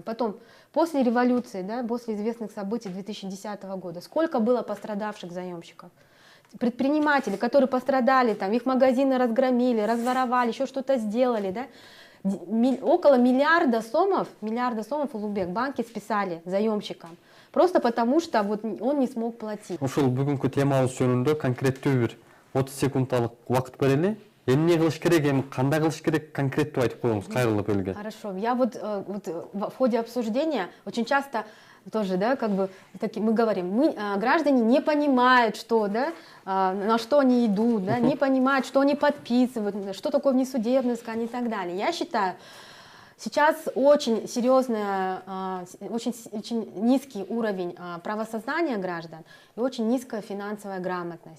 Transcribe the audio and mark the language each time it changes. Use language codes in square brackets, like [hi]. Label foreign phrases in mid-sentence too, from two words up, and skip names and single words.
[ru] Потом, после революции, да, после известных событий 2010 года, сколько было пострадавших заемщиков? предприниматели, которые пострадали, там, их магазины разгромили, разворовали, еще что-то сделали, да, около миллиарда сомов Улугбек банки списали заемщикам. Просто потому, что вот он не смог платить. [ky] Ушул бүгүнкү темабыз жөнүндө конкреттүү бир 30 секундалык убакыт берели. Эмне кылыш керек, эми кандай кылыш керек конкреттүү айтып коюңуз, кайрылып элге. [ru] Хорошо. Я вот в ходе обсуждения очень часто тоже, да, как бы мы говорим, граждане не понимают, что, да, на что они идут, да, не понимают, что они подписывают, что такое внесудебное искание и так далее. Я считаю, сейчас очень серьезный, очень низкий уровень правосознания граждан и очень низкая финансовая грамотность.